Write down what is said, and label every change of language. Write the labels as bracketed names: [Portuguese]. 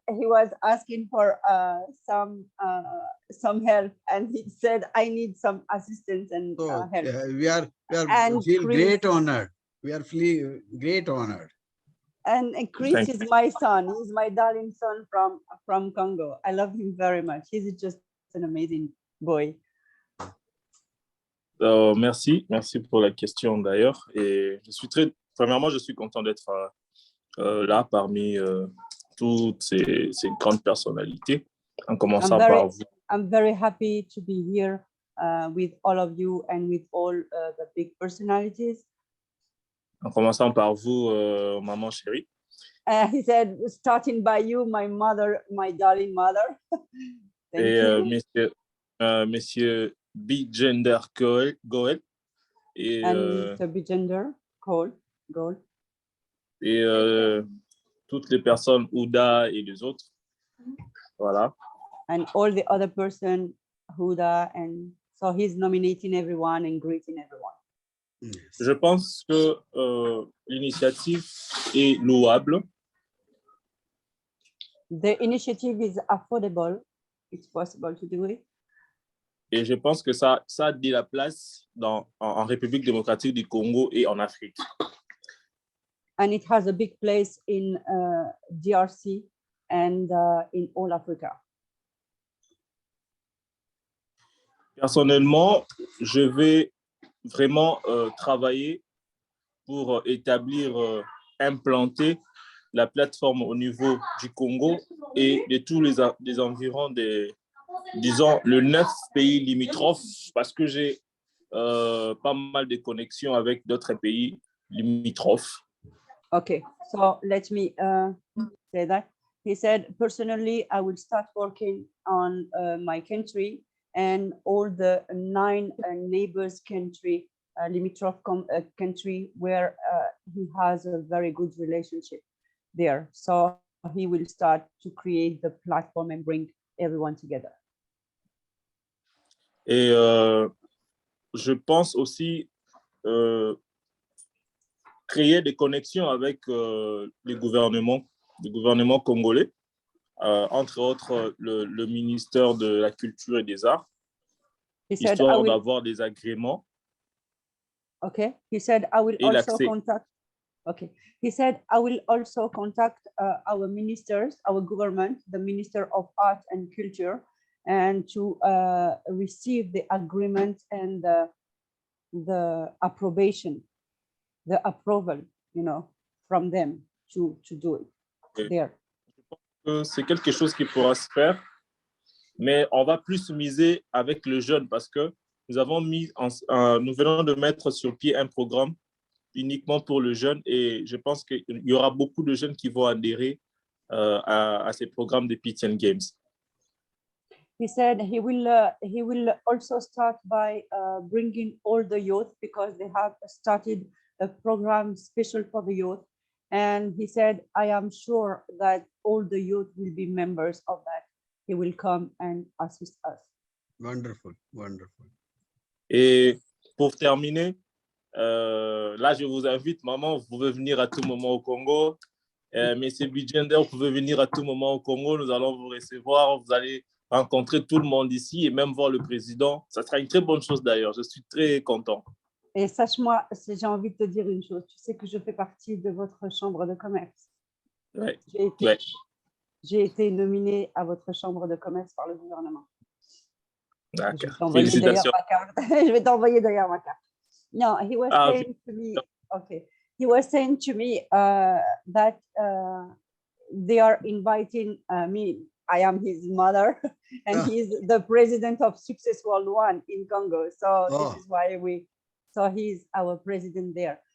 [English] He was asking for some help, and he said, "I need some assistance and help." We are feel great honored. We are feeling great honored. And Chris is my son. He's my darling son from Congo. I love him very much. He's just an amazing boy. [French] Merci pour la question d'ailleurs. Et premièrement, je suis content d'être là parmi toutes ces grandes personnalités, en commençant par vous. [English] I'm very happy to be here with all of you and with all the big personalities. [French] En commençant par vous, maman chérie. [English] He said, starting by you, my mother, my darling mother. Thank [French] Et [English] you. [French] monsieur Bigender Goel. Et, [English] And Mr. Bigender Goel. [French] Et toutes les personnes, Ouda et les autres. Voilà. [English] And all the other person, Huda, and so he's nominating everyone and greeting everyone. Yes. [French] Je pense que l'initiative est louable. [English] The initiative is affordable. It's possible to do it. [French] Et je pense que ça a de la place en République démocratique du Congo et en Afrique. [English] And it has a big place in DRC and in all Africa. [French] Personnellement, je vais vraiment travailler pour établir, implanter la plateforme au niveau du Congo et de tous les environs disons, le 9 pays limitrophes, parce que j'ai pas mal de connexions avec d'autres pays limitrophes. [English] Okay, so let me say that. He said, personally, I will start working on my country and all the 9 neighbors country, limitrof country where he has a very good relationship there. So he will start to create the platform and bring everyone together. [French] Et je pense aussi créer des connexions avec les gouvernements congolais, entre autres le ministère de la Culture et des Arts, histoire d'avoir des agréments. [English] Okay, he said, I will also contact. Okay, he said, I will also contact our ministers, our government, the Minister of Art and Culture, and to receive the agreement and the approbation, the approval, from them to do it. Okay. There. [French] C'est quelque chose qui pourra se faire, mais on va plus miser avec le jeune parce que nous venons de mettre sur pied un programme uniquement pour le jeune et je pense qu'il y aura beaucoup de jeunes qui vont adhérer à ces programmes de Pythian Games. [English] He said he will also start by bringing all the youth because they have started a program special for the youth. And he said, I am sure that all the youth will be members of that. He will come and assist us. Wonderful, wonderful. [French] Et pour terminer, là, je vous invite, maman, vous pouvez venir à tout moment au Congo. Monsieur Bigender, vous pouvez venir à tout moment au Congo. Nous allons vous recevoir. Vous allez rencontrer tout le monde ici et même voir le président. Ça sera une très bonne chose d'ailleurs. Je suis très content. Et sache-moi, j'ai envie de te dire une chose. Tu sais que je fais partie de votre chambre de commerce. Ouais. J'ai été nominée à votre chambre de commerce par le gouvernement. D'accord. Félicitations. Je vais t'envoyer d'ailleurs ma carte. [English] No, he was saying to me, okay. He was saying to me that they are inviting me. I am his mother, and he's the president of Success World 1 in Congo. So this is why so he's our president there.